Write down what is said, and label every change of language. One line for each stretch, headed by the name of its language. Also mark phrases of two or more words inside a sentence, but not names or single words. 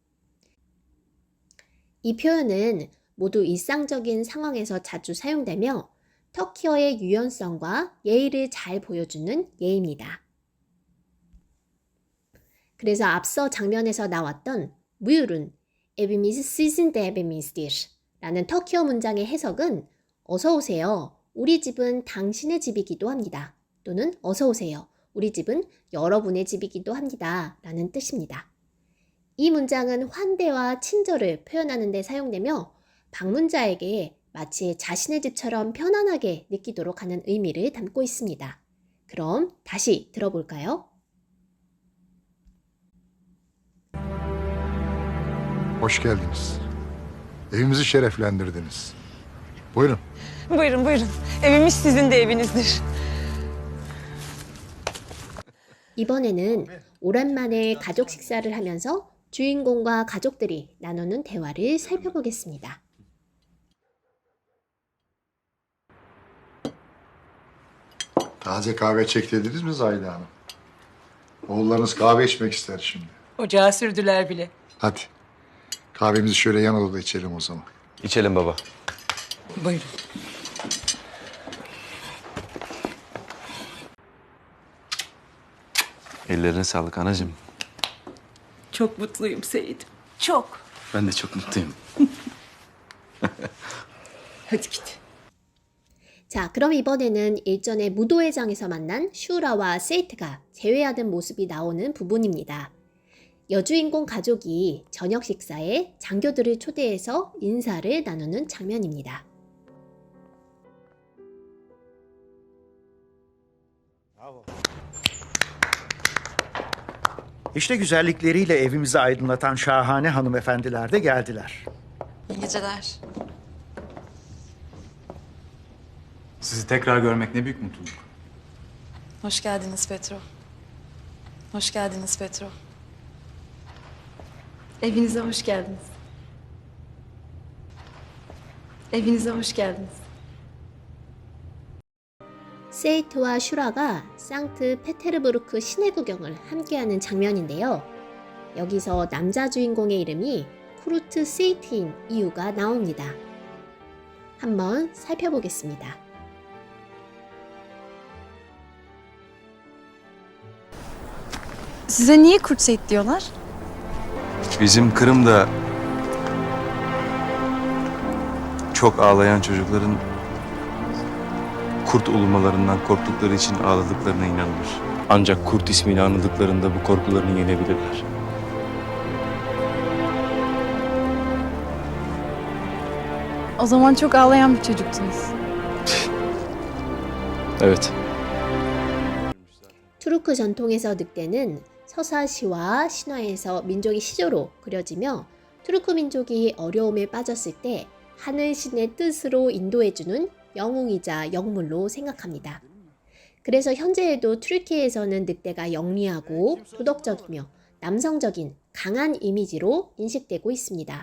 Korean: 이 표현은 모두 일상적인 상황에서 자주 사용되며 터키어의 유연성과 예의를 잘 보여주는 예입니다. 그래서 앞서 장면에서 나왔던 무유른
Turkish: evimiz sizin de evinizdir
Korean: 라는 터키어 문장의 해석은 어서 오세요. 우리 집은 당신의 집이기도 합니다. 또는 어서 오세요. 우리 집은 여러분의 집이기도 합니다. 라는 뜻입니다. 이 문장은 환대와 친절을 표현하는 데 사용되며 방문자에게 마치 자신의 집처럼 편안하게 느끼도록 하는 의미를 담고 있습니다. 그럼 다시 들어볼까요?
Turkish: Hoş geldiniz. Evimizi şereflendirdiniz. Buyurun. Buyurun buyurun. Evimiz sizin de evinizdir.
Korean: 이번에는 오랜만에 가족 식사를 하면서 주인공과 가족들이 나누는 대화를 살펴보겠습니다.
Turkish: Taze kahve çektirdiniz mi Zahide Hanım? Oğullarınız kahve içmek ister şimdi. Ocağa sürdüler bile. Hadi. Kahvemizi şöyle yan odada içelim o zaman. İçelim baba. Buyurun. Ellerine sağlık anacığım. Çok mutluyum Seyit. Çok. Ben de çok mutluyum. Hadi git.
Korean: 자, 그럼 이번에는 일전에 무도회장에서 만난 슈라와 세이트가 재회하는 모습이 나오는 부분입니다. 여주인공 가족이 저녁 식사에 장교들을 초대해서 인사를 나누는 장면입니다.
Turkish: İşte güzellikleriyle evimizi aydınlatan şahane hanımefendiler de geldiler. İyi geceler. Sizi tekrar görmek ne büyük mutluluk. Hoş geldiniz Petro. Hoş geldiniz Petro. Evinize hoş geldiniz. Evinize hoş geldiniz.
Korean: 세이트와 슈라가 상트페테르부르크 시내 구경을 함께하는 장면인데요. 여기서 남자 주인공의 이름이 쿠르트 세이트인 이유가 나옵니다. 한번 살펴보겠습니다.
Turkish: Size niye Kurt Seyit diyorlar? Bizim Kırım'da çok ağlayan çocukların kurt ulumalarından korktukları için ağladıklarına inanılır. Ancak kurt ismini anıldıklarında bu korkularını yenebilirler. O zaman çok ağlayan bir çocuktunuz. Evet.
Korean: 투르크 전통에서 늑대는 서사시와 신화에서 민족의 시조로 그려지며 투르크 민족이 어려움에 빠졌을 때 하늘신의 뜻으로 인도해주는 영웅이자 영물로 생각합니다. 그래서 현재에도 튀르키예에서는 늑대가 영리하고 도덕적이며 남성적인 강한 이미지로 인식되고 있습니다.